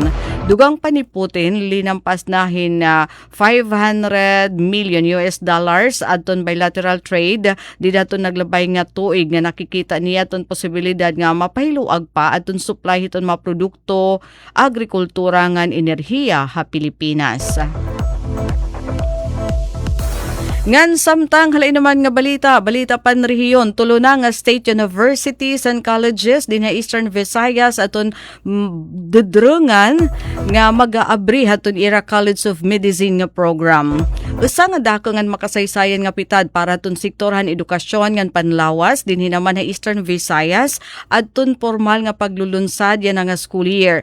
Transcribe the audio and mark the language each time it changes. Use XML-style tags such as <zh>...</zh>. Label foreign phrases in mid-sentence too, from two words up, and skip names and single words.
<war>Dugang pa ni Putin linampas nahin $500 million aton</war> <en>bilateral trade</en> <war>di daton naglabay nga tuig nga nakikita niya aton posibilidad nga mapahiluag pa aton supply hiton mga produkto agrikultura ngan enerhiya ha Pilipinas. Ngan samtang halay naman nga balita panrehiyon, tulo na nga</war> <en>state universities and colleges</en> <war>din nga Eastern Visayas aton dudrungan nga mag-aabri haton ira College of Medicine nga program. Usa nga dako ngan makasaysayan nga pitad para aton sektorhan edukasyon ngan panlawas din hinaman ha Eastern Visayas adton formal nga paglulunsad yan nga</war> <en>school year.</en>